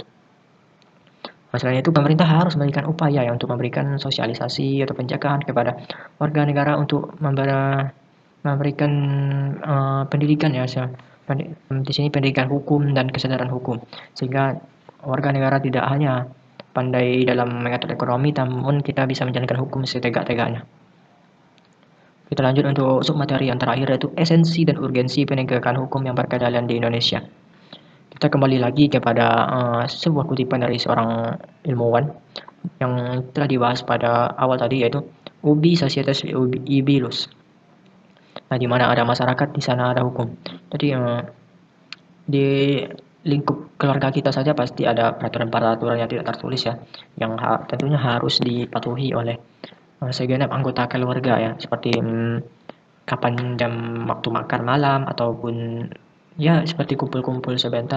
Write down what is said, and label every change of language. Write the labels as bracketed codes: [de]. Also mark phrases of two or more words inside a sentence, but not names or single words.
[id] Selain itu pemerintah harus memberikan upaya ya untuk memberikan sosialisasi atau penjagaan kepada warga negara untuk memberikan pendidikan ya, di sini pendidikan hukum dan kesadaran hukum, sehingga warga negara tidak hanya pandai dalam mengatur ekonomi, namun kita bisa menjalankan hukum setegak-tegaknya. Kita lanjut untuk submateri yang terakhir, yaitu esensi dan urgensi penegakan hukum yang berkeadilan di Indonesia. Kita kembali lagi kepada sebuah kutipan dari seorang ilmuwan yang telah dibahas pada awal tadi, yaitu [la] ubi societas ibi lus. [id] Nah, di mana ada masyarakat, di sana ada hukum. Jadi di lingkup keluarga kita saja pasti ada peraturan-peraturan yang tidak tertulis ya, yang tentunya harus dipatuhi oleh segenap anggota keluarga ya, seperti kapan jam waktu makan malam ataupun ya seperti kumpul-kumpul sebentar.